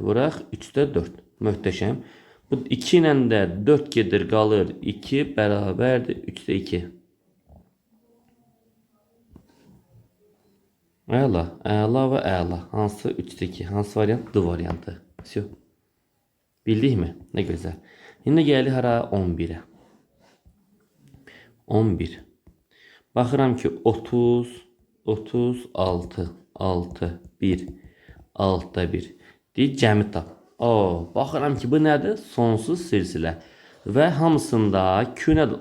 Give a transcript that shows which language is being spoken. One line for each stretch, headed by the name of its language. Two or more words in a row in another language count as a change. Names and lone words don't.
Azerbaijani: Vuraq 3'də 4. Möhtəşəm. Bu 2 ilə də 4 gedir qalır. 2 bərabərdir 3'də 2. Əla. Əla və əla. Hansı 3'də 2? Hansı variant? D variantı.
Turkish: Bildik mi? Ne güzel. Şimdi
Azerbaijani: gəlir hara 11'ə. 11. Baxıram ki 30, 36, 6, 1, altta 1. Deyik, cəmi tap. Baxıram ki, bu nədir? Sonsuz silsilə. Və hamısında Q nədir?